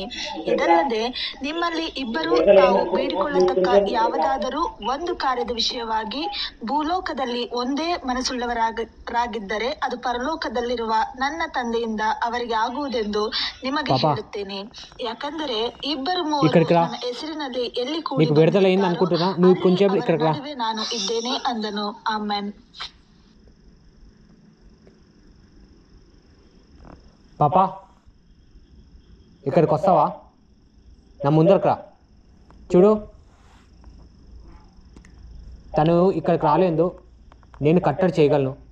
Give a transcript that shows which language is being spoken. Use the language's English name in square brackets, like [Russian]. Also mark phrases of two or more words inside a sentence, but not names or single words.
[Kannada] ಇದಲ್ಲದೆ ನಿಮ್ಮಲ್ಲಿ ಇಬ್ಬರು ತಾವು ಬೇಡಿಕೊಳ್ಳತಕ್ಕ ಯಾವುದಾದರೂ ಒಂದು ಕಾರ್ಯದ ವಿಷಯವಾಗಿ ಭೂಲೋಕದಲ್ಲಿ ಒಂದೇ ಮನಸ್ಸುಳ್ಳವರಾಗಿದ್ದರೆ ಅದು ಪರಲೋಕದಲ್ಲಿರುವ ನನ್ನ ತಂದೆಯಿಂದ ಅವರಿಗೆ ಆಗುವುದೆಂದು ನಿಮಗೆ ಹೇಳುತ್ತೇನೆ. ಯಾಕಂದರೆ ಇಬ್ಬರು ಮೂವರು ನನ್ನ ಹೆಸರಿನಲ್ಲಿ ಎಲ್ಲಿ ಕೂಡಿ ನಾನು ಇದ್ದೇನೆ ಅಂದನು. ಆಮೆನ್. [Telugu] పాపా ఇక్కడికి వస్తావా? నా ముందరకు రా. చూడు, తను ఇక్కడికి రాలేదు, నేను కట్టడి చేయగలను.